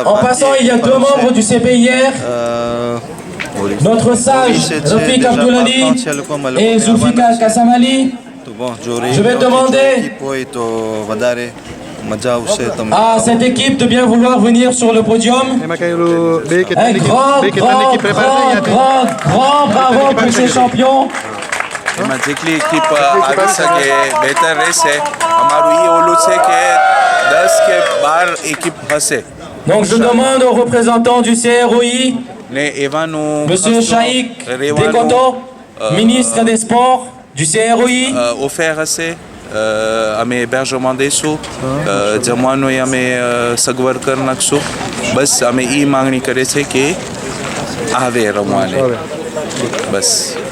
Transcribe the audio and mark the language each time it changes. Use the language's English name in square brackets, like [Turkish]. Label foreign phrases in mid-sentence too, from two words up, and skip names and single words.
[French] En passant, il y a 2 membres du CPIR, notre sage Rafik Abdoulali et Zulfikar Kassamali. Je vais demander à cette équipe de bien vouloir venir sur le podium. Un grand bravo pour ces champions. [Gujarati] એમાં જેટલી એક્િપ આવી શકે બેટર રહેશે અમારું એ ઓલું છે કે 10 કે 12 એક્િપ હશે [French] Donc je demande aux représentants du CROI, [Gujarati] ને એવાનું [French] Monsieur Shaikh Dekoto, ministre des Sports du CROI, [Gujarati] ઓફેર હશે અમે hébergement દેશું જમવાનું અમે સગવડ કરી નાખશું બસ અમે એ માંગણી કરે છે કે આવે રમવાને બસ